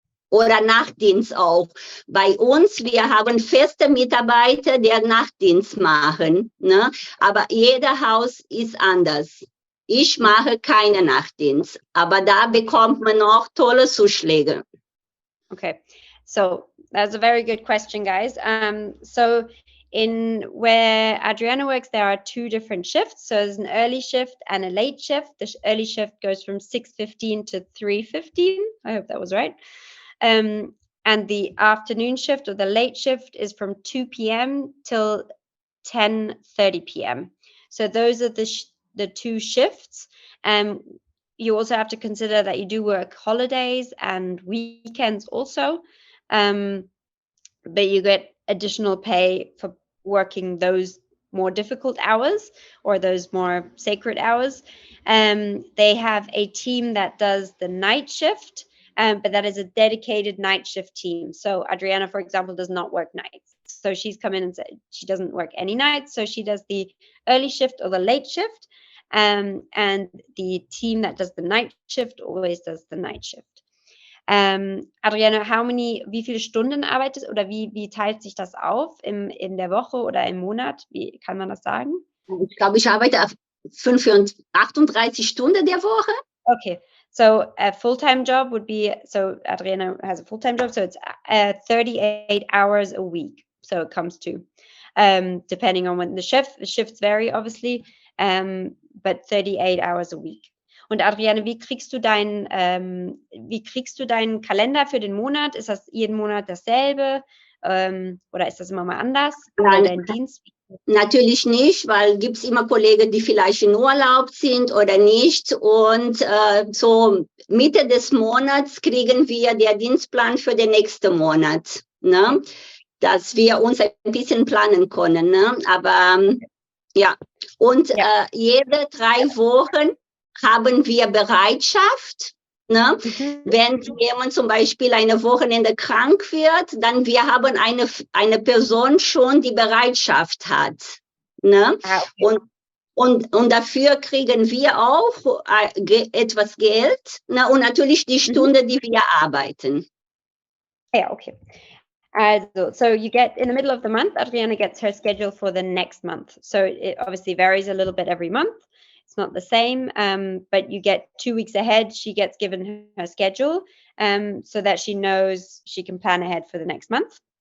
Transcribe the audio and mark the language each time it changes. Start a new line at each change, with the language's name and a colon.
German: Oder Nachtdienst auch. Bei uns, wir haben feste Mitarbeiter, die Nachtdienst machen. Ne? Aber jeder Haus ist anders. Ich mache keine Nachtdienst, aber da bekommt man auch tolle Zuschläge.
English: Okay, so that's a very good question, guys. So in where Adriana works, there are two different shifts. So there's an early shift and a late shift. The early shift goes from 6:15 to 3:15. I hope that was right. And the afternoon shift or the late shift is from 2 p.m. till 10:30 p.m. So those are the two shifts. You also have to consider that you do work holidays and weekends also, but you get additional pay for working those more difficult hours or those more sacred hours. They have a team that does the night shift, but that is a dedicated night shift team. So Adriana, for example, does not work nights. So she's come in and said she doesn't work any nights. So she does the early shift or the late shift. And the team that does the night shift always does the night shift.
German: Adriana, wie viele Stunden arbeitest oder wie teilt sich das auf in der Woche oder im Monat? Wie kann man das sagen? Ich glaube, ich arbeite 38 Stunden der Woche.
English: Okay, so a full-time job would be, so Adriana has a full-time job, so it's 38 hours a week. So it comes to, depending on when the shifts vary, obviously, but 38 hours a week.
German: Und Adriane, wie kriegst du deinen Kalender für den Monat? Ist das jeden Monat dasselbe? Oder ist das immer mal anders? Oder dein Dienst? Natürlich nicht, weil gibt es immer Kollegen, die vielleicht in Urlaub sind oder nicht. Und so Mitte des Monats kriegen wir den Dienstplan für den nächsten Monat, ne? Dass wir uns ein bisschen planen können. Ne? Aber ja, und jede 3 Wochen haben wir Bereitschaft. Ne? Mhm. Wenn jemand zum Beispiel eine Wochenende krank wird, dann wir haben eine Person schon, die Bereitschaft hat. Ne? Ah, okay. Und dafür kriegen wir auch etwas Geld, ne? Und natürlich die Mhm. Stunde, die wir arbeiten.
English: Yeah, okay. So you get in the middle of the month, Adriana gets her schedule for the next month. So it obviously varies a little bit every month. It's not the same, but you get 2 weeks ahead. She gets given her schedule so that she knows she can plan ahead for the next month.